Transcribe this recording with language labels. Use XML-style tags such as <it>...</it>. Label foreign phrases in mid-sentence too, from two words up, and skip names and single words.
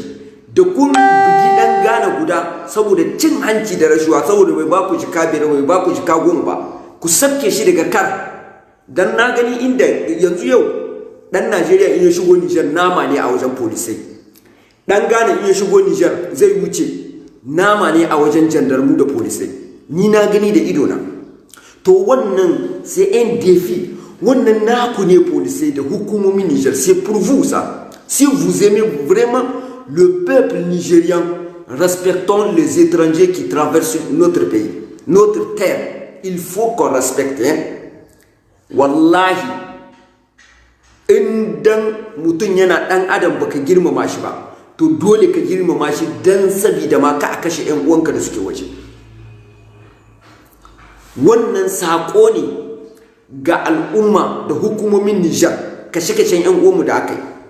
<ha>Da kun bugi dan Ghana guda, saboda cin hanci da rashuwa, saboda bai ba ku jika biyar, bai ba ku jika 10 ba, ku sabke shi daga kar. Dan na gani inda yanzu yau dan Najeriya in ya shigo Nijar nama ne a wajen polisai, dan Ghana in ya shigo Nijar zai wuce nama ne a wajen jandarmu da polisai. Ni na gani da idona. To wannan</ha> <fr>c'est un défi,</fr> <ha>wannan naku ne polisai da hukumomin Nijar.</ha> <fr>C'est pour vous ça. Si vous aimez vraiment le peuple nigérien, respectons les étrangers qui traversent notre pays, notre terre. Il faut qu'on respecte.</fr> <ha>Wallahi, idan mutum yana ɗan adam baka girmama shi ba, to dole ka girmama shi dan sabida ma ka kashe ƴan uwanka da suke waje. Wannan saƙo ne ga al'umma da hukumomin Nijar, kashe-kashen ƴan uwanmu da aka yi.</ha>